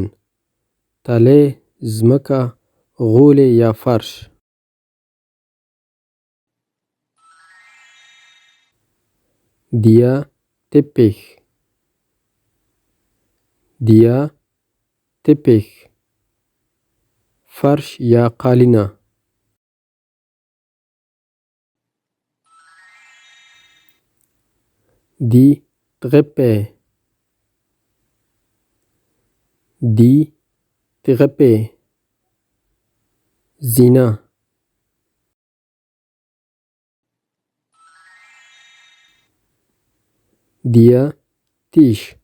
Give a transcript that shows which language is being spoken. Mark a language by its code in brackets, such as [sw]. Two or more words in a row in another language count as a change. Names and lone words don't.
[ps] تلې، ځمکه، غولي یا فرش. [de] Der Teppich. Der Teppich. [ps] فرش یا قالینه. [de] Die Treppe. Die Treppe. زینه. Der Tisch.